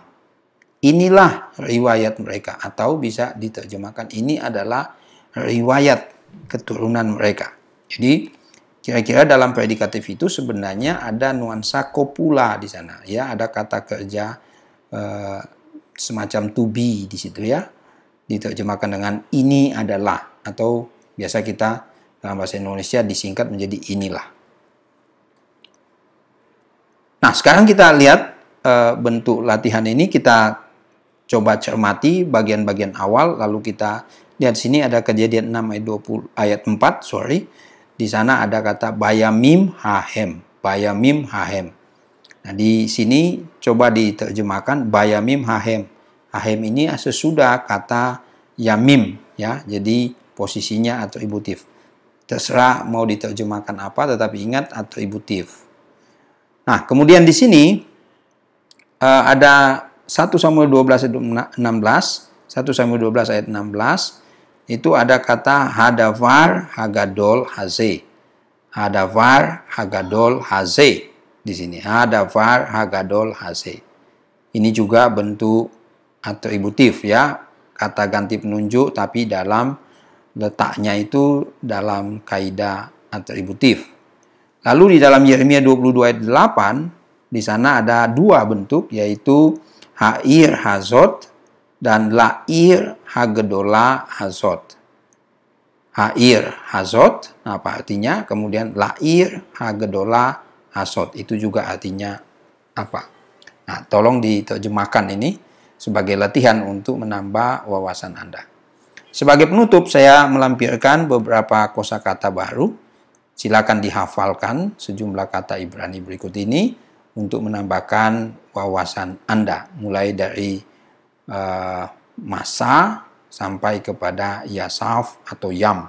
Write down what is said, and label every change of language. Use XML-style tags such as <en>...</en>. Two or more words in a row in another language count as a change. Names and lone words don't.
<id>Inilah riwayat mereka atau bisa diterjemahkan ini adalah riwayat keturunan mereka. Jadi kira-kira dalam predikatif itu sebenarnya ada nuansa kopula di sana, ya, ada kata kerja semacam to be di situ, ya, diterjemahkan dengan ini adalah atau biasa kita dalam bahasa Indonesia disingkat menjadi inilah. Nah, sekarang kita lihat bentuk latihan ini, kita coba cermati bagian-bagian awal, lalu kita lihat sini ada Kejadian 6 ayat 4. Di sana ada kata</id> <he>בימים ההם, בימים ההם.</he> <id>Nah, di sini coba diterjemahkan</id> <he>בימים ההם.</he> <id>Hahem ini sesudah kata yamim, ya. Jadi posisinya atributif. Terserah mau diterjemahkan apa, tetapi ingat atributif. Nah, kemudian di sini ada 1 Samuel 12 ayat 16, 1 Samuel 12 ayat 16. Itu ada kata</id> <he>הדבר הגדול הזה. הדבר הגדול הזה.</he> <id>Di sini</id> <he>הדבר הגדול הזה.</he> <id>Ini juga bentuk atributif, ya. Kata ganti penunjuk tapi dalam letaknya itu dalam kaidah atributif. Lalu di dalam Yeremia 22 ayat 8 di sana ada dua bentuk, yaitu</id> <he>העיר הזאת</he> <id>dan</id> <he>לעיר הגדולה הזאת. העיר הזאת,</he> <id>apa artinya?</id> <he>Kemudian לעיר הגדולה הזאת,</he> <id>itu juga artinya apa? Nah, tolong diterjemahkan ini sebagai latihan untuk menambah wawasan Anda. Sebagai penutup, saya melampirkan beberapa kosakata baru. Silakan dihafalkan sejumlah kata Ibrani berikut ini untuk menambahkan wawasan Anda, mulai dari masa sampai kepada Yasaf atau Yam.</id>